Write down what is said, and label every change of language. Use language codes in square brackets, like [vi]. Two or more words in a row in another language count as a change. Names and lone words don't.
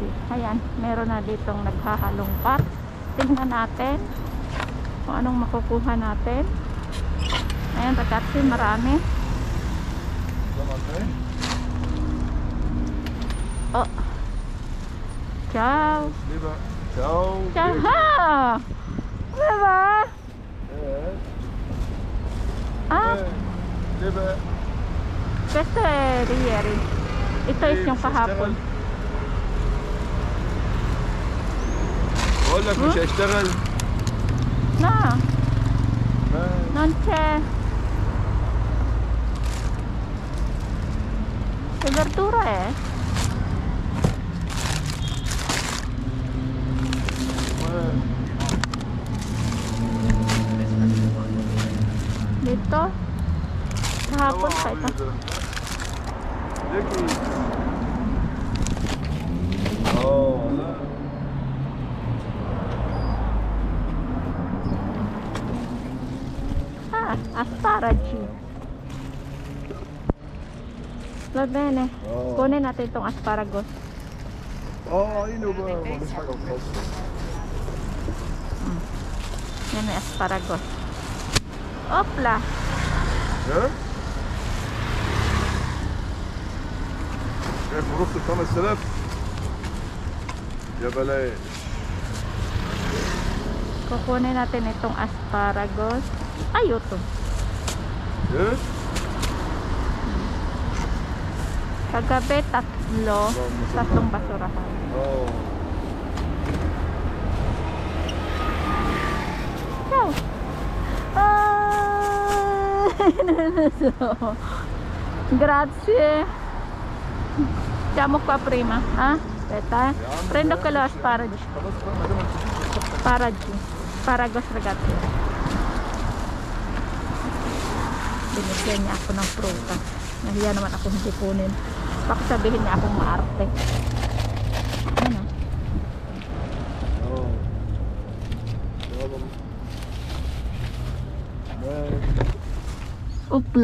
[tl] Ayan, meron na ditong naghahalong pot. Tingnan natin kung anong makukuha natin. Ayan, ragazzi, marami. Oh. [it] Ciao. Ciao. Ciao. Come va? Ah, questo è di ieri. [tl] Ito is yung kahapon. [ar] بقول لك مش هيشتغل. [it] No. Non c'è. Che verdura è? [tl] Dito? Kahapon pa ito. [it] Asparagi. Va bene. [tl] Kunin natin itong asparagus. [ar] عينه بقى مفيش حاجه خالصه. [tl] Yan may asparagus. [it] Opla. [ar] ها؟ شايف نص ب 5000 يا بلاش. [tl] Kukunin natin itong asparagus. Ay, ito. ها؟ Kagabi, tatlong basurahan. [it] Ciao. Grazie. Siamo qua prima. Aspetta, prendo quello asparagi. Asparagus, ragazzi. [tl] Binigyan niya ako ng prutas. Nahiya naman ako hindi kunin. Baka sabihin niya akong maarte. Ano? Upla.